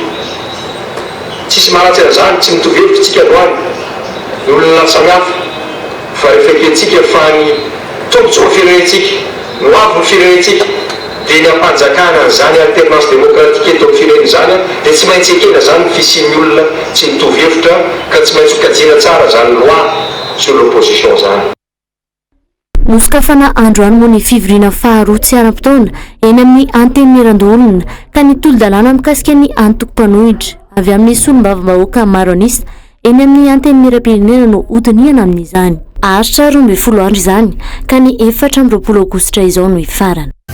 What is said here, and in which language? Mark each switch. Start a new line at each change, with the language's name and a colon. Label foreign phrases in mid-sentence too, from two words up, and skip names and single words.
Malagasy: Tsisy maratsy an'izany, tsy mitovy hevitsika androany ny olona samihafa fa rehefa kentsika fa ny tombontsoa firenentsika no avy ny firenentsika dia ny ampanjakana an'izany
French: alternance démocratique
Malagasy: eto amin'ny firenena izany dia tsy maintsy ekena zany ny fisian'ny olona tsy mitovy hevitra ka tsy maintsy hokajiana tsara zany
French: loi sur l'opposition
Malagasy: zany. Nosokafana androany moa ny fivoriana faharoa tsy aram-potoana eny amin'ny anteny Merandolona ka ny tolo-dalàna mikasika ny antoko-panohitra avy amin'ny solombavam-bahoaka maro anisa eny amin'ny anteny miram-pirenena no hodiniana amin'izany. Aharitra 12 andro izany ka ny 4 Aogositra izao no ifarana.